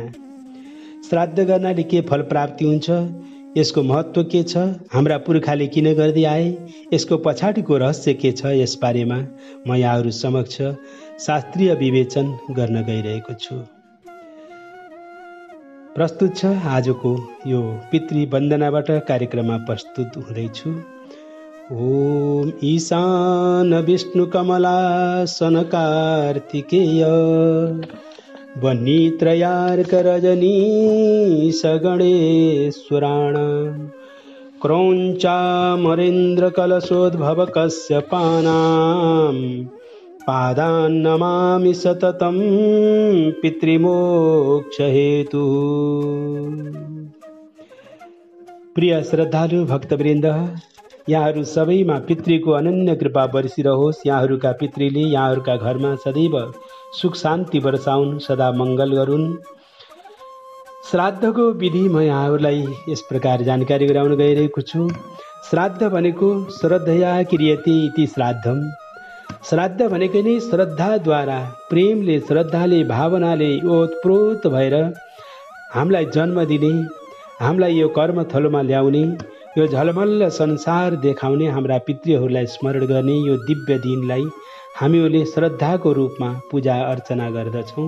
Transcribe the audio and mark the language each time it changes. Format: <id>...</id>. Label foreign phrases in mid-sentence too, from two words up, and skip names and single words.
<ne>श्राद्ध गर्नाले के फल प्राप्ति हुन्छ, यसको महत्त्व के छ, हाम्रा पुर्खाले किन गर्दै आए, यसको पछाडिको रहस्य के छ, यस बारेमा म यहाँहरू समक्ष शास्त्रीय विवेचन गर्न गइरहेको छु। प्रस्तुत छ आजको यो पितृ वन्दनाबाट कार्यक्रममा प्रस्तुत हुँदैछु।</ne> <sa>ओम ईशान विष्णु कमलासन कार्तिकेय वह्नित्रयार्क रजनीश गणेश्वराण क्रौञ्चामरेन्द्र कलशोद्भव कश्यपानां पादान् नमामि सततं पितृमोक्ष हेतु।</sa> <ne>प्रिय श्रद्धालु भक्तवृन्द, यहाँहरू सबैमा पितृको अनन्य कृपा बरसिरहोस्। यहाँहरूका पितृले यहाँहरूका घरमा सदैव सुख शान्ति वर्षाउन्, सदा मङ्गल गरून्। श्राद्धको विधि म यहाँहरूलाई यस प्रकार जानकारी गराउन गइरहेको छु। श्राद्ध भनेको</ne> <sa>श्रद्धया क्रियते इति श्राद्धम।</sa> <ne>श्राद्ध भनेकै नै श्रद्धाद्वारा, प्रेमले, श्रद्धाले, भावनाले ओतप्रोत भएर हामीलाई जन्म दिने, हामीलाई यो कर्मथलोमा ल्याउने, यो झलमल्ल संसार देखाउने, हाम्रा पितृहरूलाई स्मरण गर्ने यो दिव्य दिनलाई हामीहरूले श्रद्धाको रूपमा पूजा अर्चना गर्दछौँ।</ne>